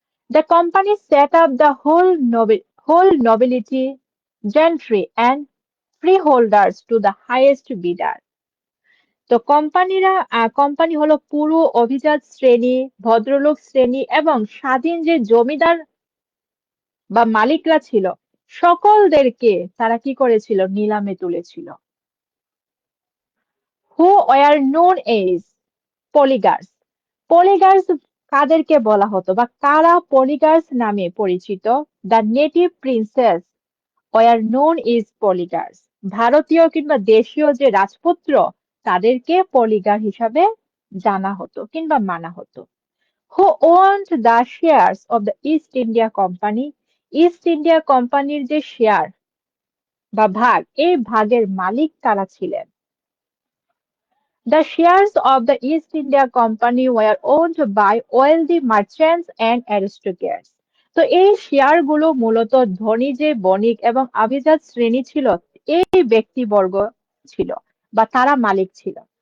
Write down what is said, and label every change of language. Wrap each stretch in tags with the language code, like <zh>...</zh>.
<en>The company set up the whole nobility, gentry and freeholders to the highest bidder.</en> <bn>তো company হলো পুরো অভিজাত শ্রেণী, ভদ্রলোক শ্রেণী এবং স্বাধীন যে জমিদার বা মালিকরা ছিল, সকলদেরকে তারা কি করেছিল? নিলামে তুলেছিল।</bn> <en>Who were known as polygarchs?</en> <bn>পলিগার্স কাদেরকে বলা হতো বা কারা পলিগার্স নামে পরিচিত?</bn> <en>The native princes were known is poligars.</en> <bn>ভারতীয় কিংবা দেশীয় যে রাজপুত্র, তাদেরকে পলিগার হিসাবে জানা হতো কিংবা মানা হতো।</bn> <en>Who owned the shares of the East India company?</en> <bn>East India কোম্পানির যে শেয়ার বা ভাগ, এই ভাগের মালিক কারা ছিলেন?</bn> <en>The shares of the East India Company were owned by wealthy merchants and aristocrats.</en> <bn>তো এই শেয়ার গুলো মূলত ধনী যে বণিক এবং অভিজাত শ্রেণী ছিল, এই ব্যক্তিবর্গ ছিল বা তারা মালিক ছিল।</bn>